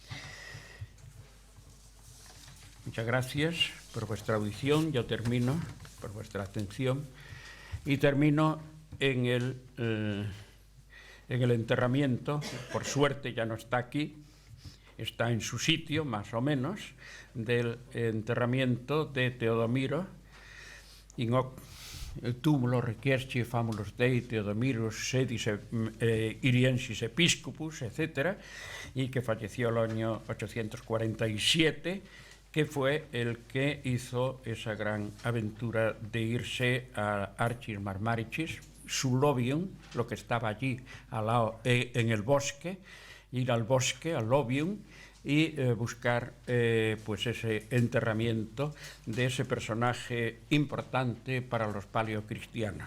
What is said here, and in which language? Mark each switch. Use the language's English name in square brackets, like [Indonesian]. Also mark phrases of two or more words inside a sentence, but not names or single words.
[Spanish] Muchas gracias por vuestra audición. Yo termino, por vuestra atención, y termino en el enterramiento. Por suerte ya no está aquí, está en su sitio, más o menos, del enterramiento de Teodomiro, [Latin] in hoc túmulo requiesci famulus Dei Teodomirus sedis Iriensis Episcopus, [Spanish] etc., y que falleció el año 847, que fue el que hizo esa gran aventura de irse a Archis Marmarichis, Sulovium, lo que estaba allí al lado, en el bosque, ir al bosque, al Lovium, y buscar pues ese enterramiento de ese personaje importante para los paleocristianos.